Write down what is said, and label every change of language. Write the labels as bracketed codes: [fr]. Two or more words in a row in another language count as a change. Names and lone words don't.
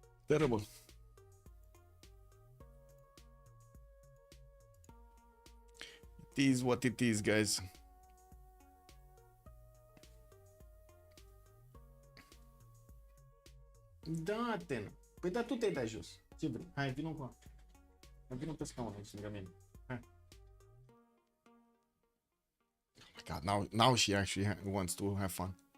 [en] Terrible. It is what it is, guys. [ro] Da, Ten. Păi da, tu te-ai dat jos. Ce vrei? Hai, vină cu. Hai, vină pe scaun aici, lângă mine. Hai. [en] Oh my God, now she actually wants to have fun.